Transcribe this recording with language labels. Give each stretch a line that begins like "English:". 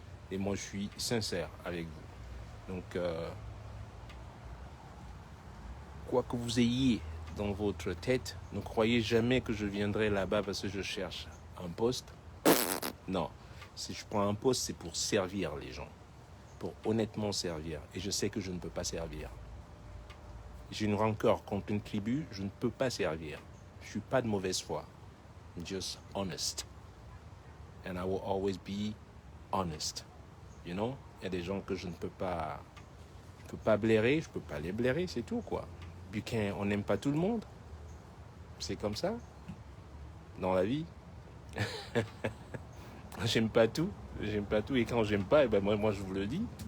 French: Et moi, je suis sincère avec vous. Donc, quoi que vous ayez dans votre tête, ne croyez jamais que je viendrai là-bas parce que je cherche un poste. Non. Si je prends un poste, c'est pour servir les gens. Pour honnêtement servir. Et je sais que je ne peux pas servir. j'ai une rancœur contre une tribu, je ne peux pas servir. Je ne suis pas de mauvaise foi.
English: I'm just honest. And I will always be honest. You know?
French: Il y a des gens que je ne peux pas... Je peux pas blairer, je peux pas les blairer, c'est tout, quoi. Buquin, on n'aime pas tout le monde. C'est comme ça. Dans la vie. J'aime pas tout. J'aime pas tout. Et quand j'aime pas, eh ben moi, je vous le dis.